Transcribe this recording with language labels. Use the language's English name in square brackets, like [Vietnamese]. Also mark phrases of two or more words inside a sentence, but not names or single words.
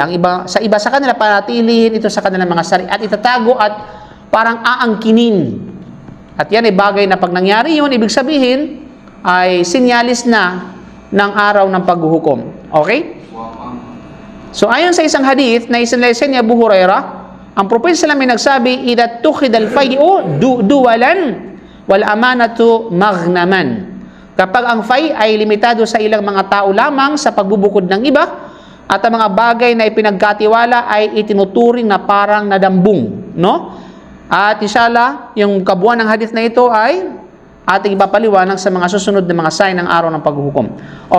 [Filipino] Ang iba sa kanila pananatilihin ito sa kanilang mga sarili at itatago at parang aangkinin. At yan ay bagay na pag nangyari yun, ibig sabihin ay sinyalis na ng araw ng paghuhukom. Okay? So ayon sa isang hadith na isinalaysay ni Abu Hurairah, ang Propeta [Arabic] صلى الله عليه وسلم [Filipino] ay nagsabi, [Arabic] "إذا اتخذ الفيء دولا والأمانة مغنما." [Filipino] Kapag ang fai ay limitado sa ilang mga tao lamang sa pagbubukod ng iba at ang mga bagay na ipinagkatiwala ay itinuturing na parang nadambung, no? At inshallah, yung kabuuan ng hadith na ito ay ating ipapaliwanag sa mga susunod na mga sign ng araw ng paghuhukom.